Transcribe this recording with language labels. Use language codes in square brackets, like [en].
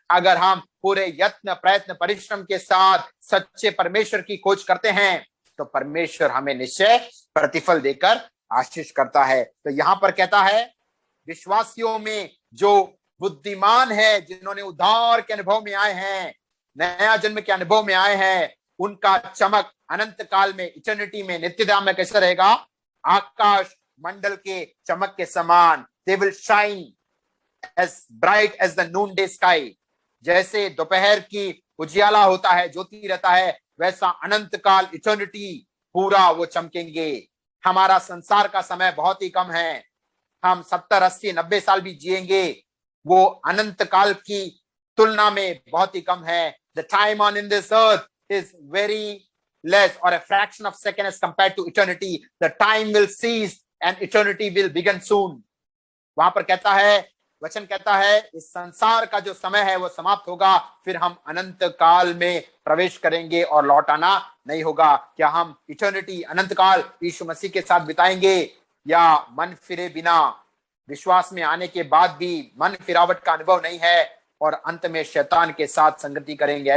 [hi] अगर हम पूरे यत्न, प्रयत्न, परिश्रम के साथ सच्चे परमेश्वर की खोज करते हैं तो परमेश्वर हमें निश्चय प्रतिफल देकर आशीष करता है। तो यहां पर कहता है, विश्वासियों में जो बुद्धिमान है, जिन्होंने उद्धार के अनुभव में आए हैं, नया जन्म के अनुभव में आए हैं, उनका चमक अनंत काल में, इटर्निटी में, नित्यता में कैसे रहेगा? आकाश मंडल के चमक के समान। [en] They will shine as bright as the noonday sky। [hi] जैसे दोपहर की उजियाला होता है, ज्योति रहता है, वैसा अनंत काल, इटर्निटी पूरा वो चमकेंगे। हमारा संसार का समय बहुत ही कम है, हम 70, 80, 90 साल भी जिएंगे, वो अनंत काल की तुलना में बहुत ही कम है। [en] The time on in this earth is very less or a fraction of second as compared to eternity. The time will cease and eternity will begin soon. [hi] वहां पर कहता है, वचन कहता है, इस संसार का जो समय है वो समाप्त होगा, फिर हम अनंत काल में प्रवेश करेंगे और लौट आना नहीं होगा। क्या हम इटर्निटी, अनंत काल यीशु मसीह के साथ बिताएंगे, या मन फिरे बिना, विश्वास में आने के बाद भी मन फिरावट का अनुभव नहीं है और अंत में शैतान के साथ संगति करेंगे?